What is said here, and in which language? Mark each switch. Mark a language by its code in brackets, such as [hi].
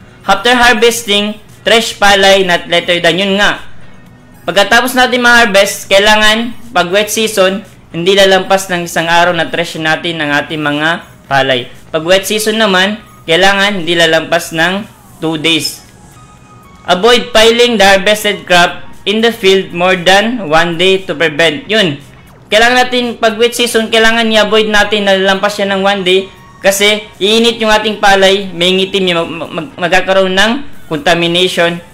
[en] After harvesting, thresh palay not later than. [tl] Yun nga. Pagkatapos natin ma-harvest, kailangan, pag wet season, hindi lalampas ng isang araw na thresh natin ng ating mga palay. Pag wet season naman, kailangan hindi lalampas ng 2 days. [en] Avoid piling the harvested crop in the field more than 1 day to prevent. [tl] Yun. Kailangan natin, pag wet season, kailangan i-avoid natin na lalampas yan ng 1 day kasi iinit yung ating palay, may ngitim yung magkakaroon ng contamination.